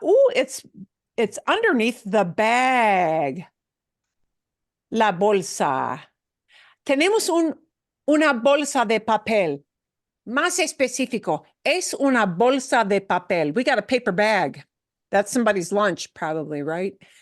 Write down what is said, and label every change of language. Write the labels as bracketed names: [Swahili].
[English] Ooh, it's underneath the bag. [Spanish] La bolsa. Tenemos una bolsa de papel. Más específico, es una bolsa de papel. [English] We got a paper bag. That's somebody's lunch, probably, right?